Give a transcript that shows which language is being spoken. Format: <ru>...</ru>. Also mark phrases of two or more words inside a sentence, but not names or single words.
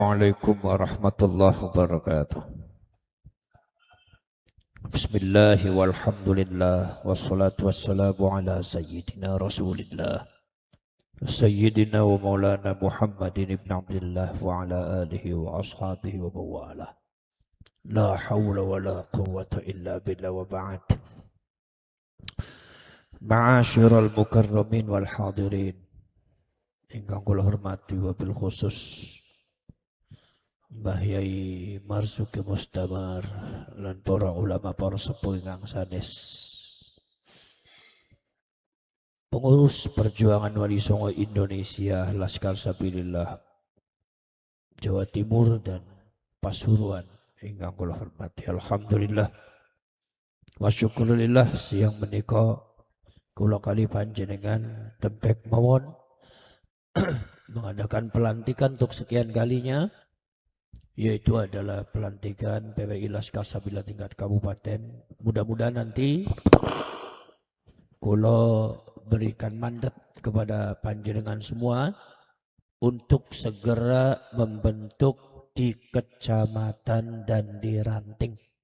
<ar>السلام عليكم ورحمة الله وبركاته بسم الله والحمد لله والصلاة والسلام على سيدنا رسول الله سيدنا ومولانا محمد بن عبد الله وعلى آله وأصحابه ومن والاه. لا حول ولا قوة إلا بالله وبعد. معاشر المكرمين والحاضرين</ar> <jv>ingkang kula hormati</jv> <ar>وبالخصوص</ar> <jv>Mbah Yai Marzuki Mustamar lan para ulama para sepuh ingkang sanes.</jv> <id>Pengurus perjuangan Wali Songo Indonesia Laskar Sabilillah Jawa Timur dan Pasuruan</id> <jv>ingkang kula hormati.</jv> <ar>الحمد لله وشكرا لله</ar> <jv>siang menika kula kali panjenengan tempek mawon</jv> <id>mengadakan pelantikan untuk sekian kalinya, yaitu adalah pelantikan PWI Laskar Sabilillah tingkat kabupaten. Mudah-mudahan nanti kula berikan mandat kepada panjenengan semua untuk segera membentuk di kecamatan dan di ranting.</id>